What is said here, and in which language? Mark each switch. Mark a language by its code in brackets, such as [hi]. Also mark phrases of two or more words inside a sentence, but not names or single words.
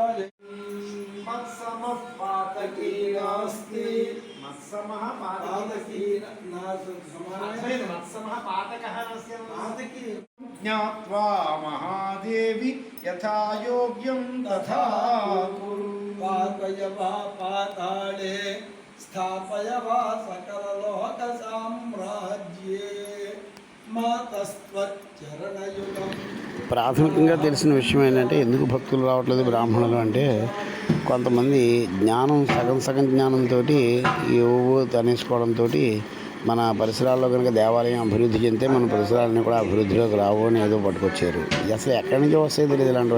[sa] मत्समः पातकी नास्ति मत्समः पातकी मत्समः पातकः नास्ति ज्ञात्वा महादेवी यथा योग्यं तथा कुरु पातय वा पाताले स्थापय वा सकललोकसाम्राज्ये मातस्त्वच्चरणयुगम् [te] ప్రాథమికంగా తెలిసిన విషయం ఏంటంటే ఎందుకు భక్తులు రావట్లేదు బ్రాహ్మణులు అంటే కొంతమంది జ్ఞానం సగం జ్ఞానంతో ఏవో తనేసుకోవడంతో మన పరిసరాల్లో కనుక దేవాలయం అభివృద్ధి చెందితే మన పరిసరాలన్నీ కూడా అభివృద్ధిలోకి రావు అని ఏదో పట్టుకొచ్చారు అసలు ఎక్కడి నుంచి వస్తాయి తెలియదు ఇలాంటివి.